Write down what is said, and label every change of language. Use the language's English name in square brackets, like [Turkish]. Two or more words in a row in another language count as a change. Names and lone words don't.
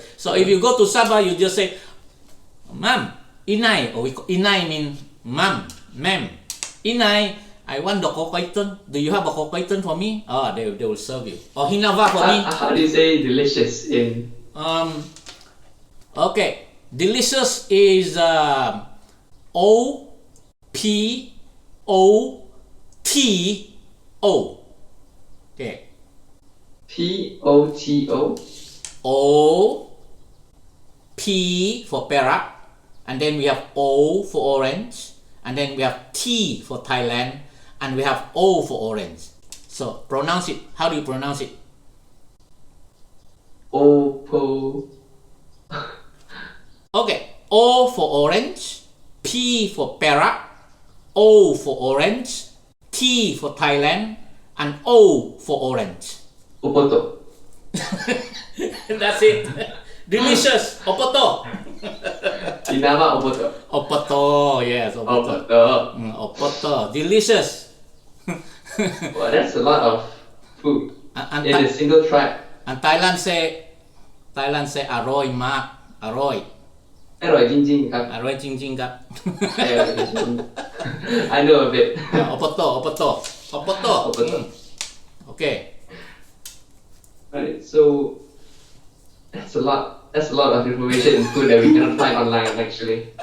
[English] So if you go to Sabah, you just say, "Ma'am, inay," or inay means ma'am, inay, I want the koiton. Do you have a koiton for me? They will serve you. Or hinava for me. How do you say delicious in? Okay, delicious is O-P-O-T-O. Okay. P-O-T-O. O, P for perak, and then we have O for orange, and then we have T for Thailand, and we have O for orange. So pronounce it. How do you pronounce it? Opo. Okay. O for orange, P for perak, O for orange, T for Thailand, and O for orange. Opoto. That's it. Delicious. Opoto. [Central Dusun] Inama opoto. [English] Opoto. Yes. Opoto. Opoto. Delicious. Well, that's a lot of food in a single tribe. And Thailand say [Thai] อร่อยมาก. [English] Aroy. [Thai] อร่อยจริงๆครับ อร่อยจริงๆครับ. [English] I know a bit. Opoto. Okay. Right, so that's a lot of information in food that we cannot find online actually.